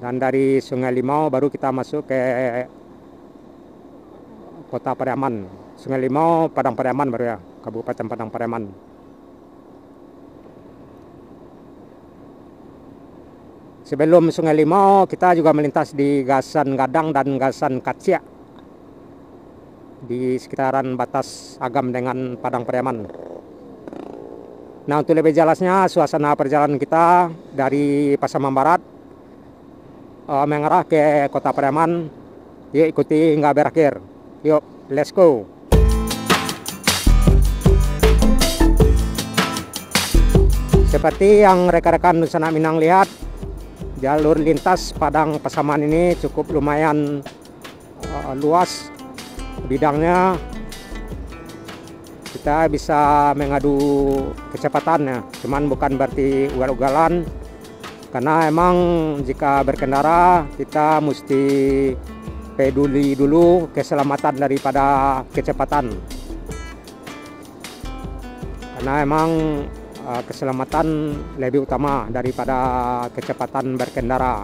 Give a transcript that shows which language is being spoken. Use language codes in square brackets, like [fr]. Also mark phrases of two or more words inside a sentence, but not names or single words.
[id] Dan dari Sungai Limau baru kita masuk ke Kota Pariaman. Sungai Limau, Padang Pariaman baru ya, Kabupaten Padang Pariaman. Sebelum Sungai Limau, kita juga melintas di Gasan Gadang dan Gasan Kacia di sekitaran batas Agam dengan Padang Pariaman. Nah, untuk lebih jelasnya suasana perjalanan kita dari Pasaman Barat mengarah ke Kota Pariaman, yuk ikuti hingga berakhir. Yuk, [en] let's go. [id] Seperti yang rekan-rekan Nusa Minang lihat, jalur lintas Padang Pasaman ini cukup lumayan luas bidangnya. Kita bisa mengadu kecepatannya, cuman bukan berarti ugal-ugalan, karena emang jika berkendara kita mesti peduli dulu keselamatan daripada kecepatan, karena emang keselamatan lebih utama daripada kecepatan berkendara.